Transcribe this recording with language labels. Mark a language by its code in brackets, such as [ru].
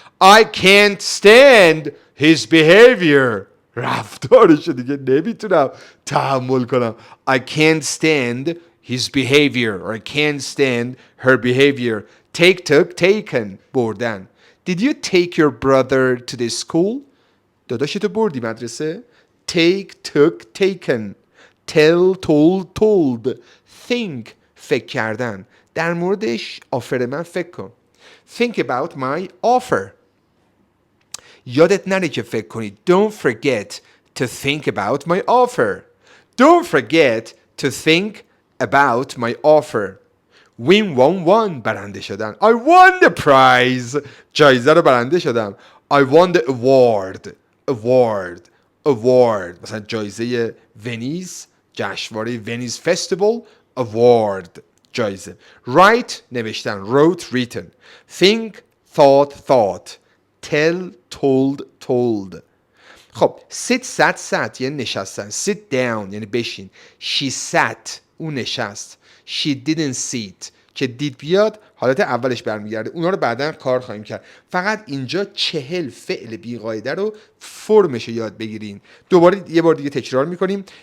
[en] I can't stand his behavior [fa] رفتارشو دیگه نمیتونم تحمل کنم. [en] I can't stand his behavior or I can't stand her behavior. took taken بردن. Did you take your brother to the school? [fa] داداشتو بردی مدرسه؟ [en] took taken. tell told think فکر کردن. [fa] در موردش آفر من فکر کن. [en] think about my offer. [fa] یادت نره که فکر کنی. [en] don't forget to think about my offer. don't forget to think about my offer. [fa] won برنده شدن. [en] I won the prize [fa] جایزه رو برنده شدم. [en] I won the award [fa] مثلا جایزه ونیز جشنواره ونیز فستیوال. [en] award جایزه. write نوشتن. wrote written. think thought tell told. [fa] خب sit یعنی نشستن. [en] sit down [fa] یعنی بشین. [en] she sat [fa] اون نشست. [en] she didn't sit [fa] که دید بیاد حالت اولش برمیگرده. اونا رو بعداً کار خواهیم کرد. فقط اینجا 40 فعل بیقاعده رو فرمش رو یاد بگیرین. دوباره یه بار دیگه تکرار میکنیم.